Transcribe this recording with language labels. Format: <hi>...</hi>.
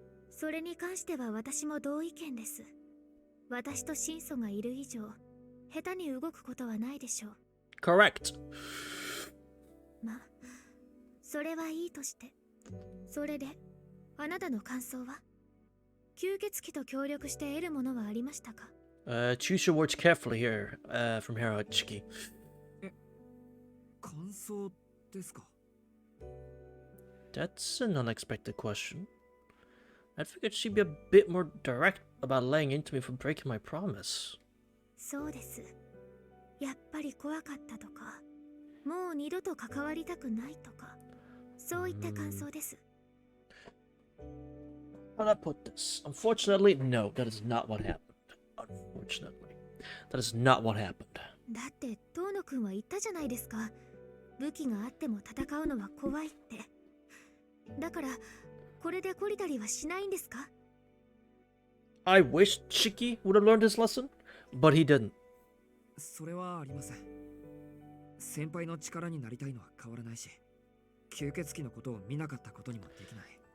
<ja>それに関しては私も同意見です。私と神祖がいる以上、下手に動くことはないでしょう。</ja> <en>Correct.</en> <ja>ま、それはいいとして。それで、あなたの感想は？吸血鬼と協力して得るものはありましたか？</ja> <en>Choose your words carefully here, from here on, Chiki.</en> <ja>感想ですか？</ja> <en>That's an unexpected question. I figured she'd be a bit more direct about laying into me for breaking my promise.</en> <ja>そうです。やっぱり怖かったとか、もう二度と関わりたくないとか、そういった感想です。</ja> <en>How do I put this? Unfortunately, no, that is not what happened. Unfortunately. That is not what happened.</en> <ja>だって遠野くんは言ったじゃないですか。武器があっても戦うのは怖いって。だからこれで懲りたりはしないんですか？</ja> <en>I wish Chiki would have learned his lesson, but he didn't.</en> <ja>それはありません。先輩の力になりたいのは変わらないし、吸血鬼のことを見なかったことにもできない。</ja>